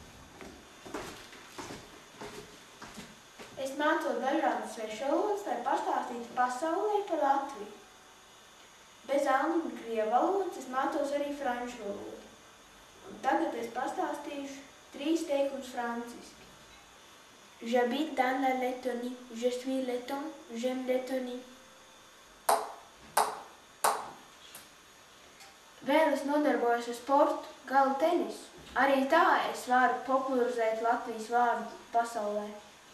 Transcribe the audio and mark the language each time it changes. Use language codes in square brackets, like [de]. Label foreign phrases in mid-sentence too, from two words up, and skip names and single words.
[lv] Es mācos dažādas svešvalodas, lai pastāstītu pasaulē par Latviju. Bez angļu un krievu valodas es mācos arī franču valodu. Un tagad es pastāstīšu 3 teikumus franciski. [fr] J'habite dans la Lettonie. Je suis letton. J'aime Lettonie. [lv] Vēl es nodarbojos ar sportu, galda tenisu. Arī tā es varu popularizēt Latvijas vārdu pasaulē.